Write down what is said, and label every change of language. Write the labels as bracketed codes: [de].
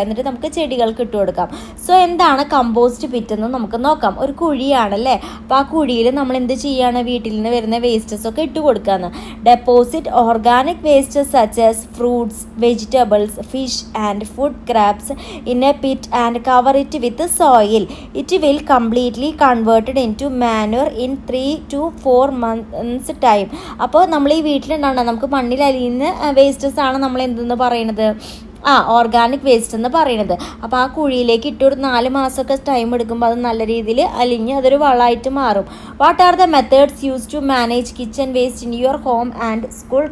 [ml] എന്നിട്ട് നമുക്ക് ചെടികൾക്ക് ഇട്ട് കൊടുക്കാം. സോ എന്താണ് കമ്പോസ്റ്റ് പിറ്റ് എന്ന് നമുക്ക് നോക്കാം. ഒരു കുഴിയാണല്ലേ, അപ്പോൾ ആ കുഴിയിൽ നമ്മൾ എന്ത് ചെയ്യാണ്? വീട്ടിൽ നിന്ന് വരുന്ന വേസ്റ്റസ് ഒക്കെ ഇട്ട് കൊടുക്കാമെന്ന്. [en] Deposit organic wastes such as fruits, vegetables, fish and food crabs in a and cover it with soil. It will completely converted into manure in 3 to 4 months time. [ml] അപ്പോൾ നമ്മൾ ഈ വീട്ടിലുണ്ടാകുന്ന നമുക്ക് മണ്ണിൽ അലിയുന്ന വേസ്റ്റസ് ആണ് നമ്മൾ എന്തെന്ന് പറയുന്നത്? ഓർഗാനിക് വേസ്റ്റ് എന്ന് പറയുന്നത്. അപ്പോൾ ആ കുഴിയിലേക്ക് ഇട്ടൊരു 4 മാസമൊക്കെ ടൈം എടുക്കുമ്പോൾ അത് നല്ല രീതിയിൽ അലിഞ്ഞ് അതൊരു വളമായിട്ട് മാറും. [en] What are the methods use to manage kitchen waste in your home and school?